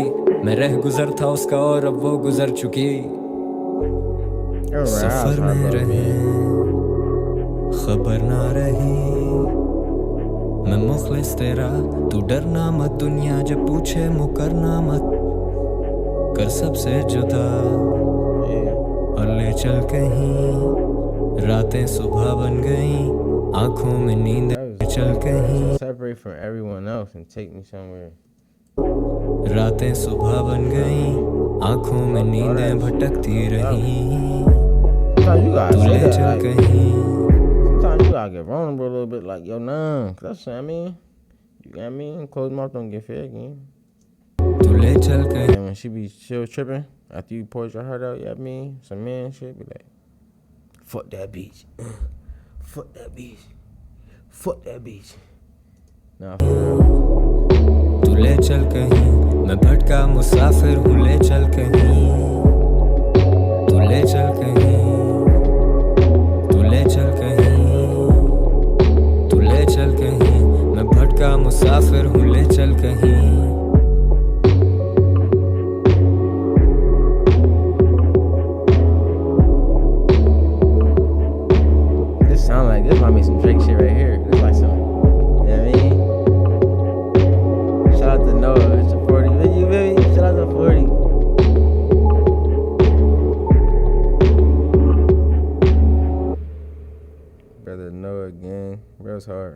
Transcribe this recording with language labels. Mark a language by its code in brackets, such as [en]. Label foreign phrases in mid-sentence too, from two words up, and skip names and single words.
[hi] मैं रह गुजर था उसका और अब वो गुजर चुकी। सफर में रहे खबर ना रही, मैं मुखलिस तेरा तू डरना मत, दुनिया जब पूछे मुकरना मत। कर सबसे जुदा और ले चल कहीं, रातें सुबह बन गईं, आंखों में नींद चल कहीं। [en] Separate from everyone else and take me somewhere. [hi] रातें सुबह बन गईं, आंखों में नींदें भटकती रहीं। [en] Sometimes you gotta तू say ले that, चल like, कहीं, sometimes you gotta get vulnerable a little bit, like, yo, nah. That's what I mean. You know what I mean? Closed mouth don't get fed again. [hi] तू ले चल कहीं। [en] And when she be still tripping after you poured your heart out, you know what I mean? Some man shit be like, fuck that bitch. Fuck that bitch. Fuck that bitch. Nah, for real. [hi] तू ले चल कहीं, मैं भटका मुसाफिर हूँ, ले चल कहीं, तू ले चल कहीं, तू ले चल कहीं, तू ले चल कहीं, मैं भटका मुसाफिर हूँ, ले चल कहीं। [en] Sound like this might be some Drake shit right here. It's like some, you know what I mean? Shout out to Noah, it's a 40. You feel me? Shout out to 40. Brother Noah again. Bro's hard.